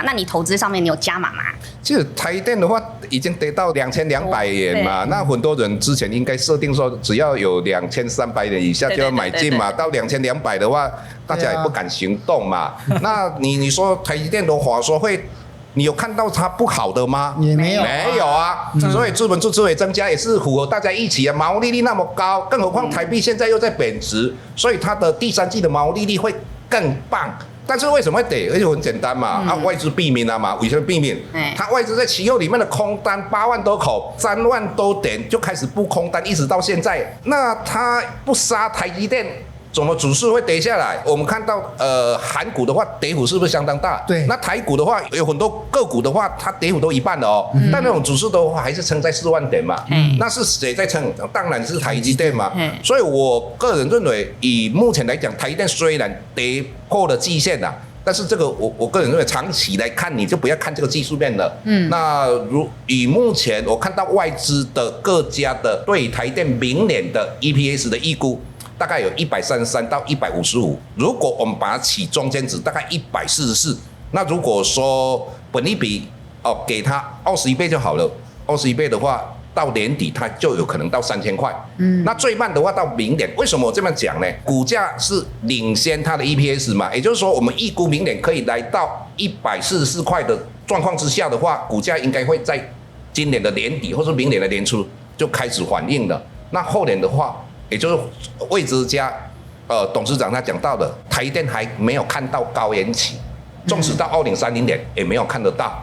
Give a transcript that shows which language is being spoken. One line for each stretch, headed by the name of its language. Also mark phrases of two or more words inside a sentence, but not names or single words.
Chinese: 那你投資上面你有加碼嗎？其實台積電的話已經跌到2200元嘛，那很多人之前應該設定說只要有2300元以下就要買進嘛，到2200的話，大家也不敢行動嘛。那你說台積電的法說會，你有看到它不好的嗎？也沒有，沒有啊。所以資本支出也增加，也是符合大家預期啊。毛利率那麼高，更何況台幣現在又在貶值，所以它的第3季的毛利率會更棒。但是為什麼會跌？而且很簡單嘛，外資避免了嘛。為什麼避免？它外資在期貨裡面的空單8萬多口，3萬多點就開始布空單，一直到現在。那它不殺台積電，怎麼指數會跌下來？我們看到韓股的話，跌幅是不是相當大？對。那台股的話，有很多個股的話，它跌幅都一半了哦。但那種指數的話，還是撐在4萬點嘛。那是誰在撐？當然是台積電嘛。所以我個人認為，以目前來講，台積電雖然跌破了季線啦，但是這個我個人認為，長期來看，你就不要看這個技術面了。那以目前我看到外資的各家的對台積電明年的 EPS 的預估，大概有133到155，如果我們把它起中間值，大概144。那如果說本益比給它21倍就好了，21倍的話，到年底它就有可能到3000塊。那最慢的話到明年，為什麼我這麼講呢？股價是領先它的 EPS 嘛，也就是說我們預估明年可以來到144塊的狀況之下的話，股價應該會在今年的年底或是明年的年初就開始反應了。那後年的話，也就是魏哲家董事長他講到的，台積電還沒有看到高原期，縱使到2030年也沒有看得到。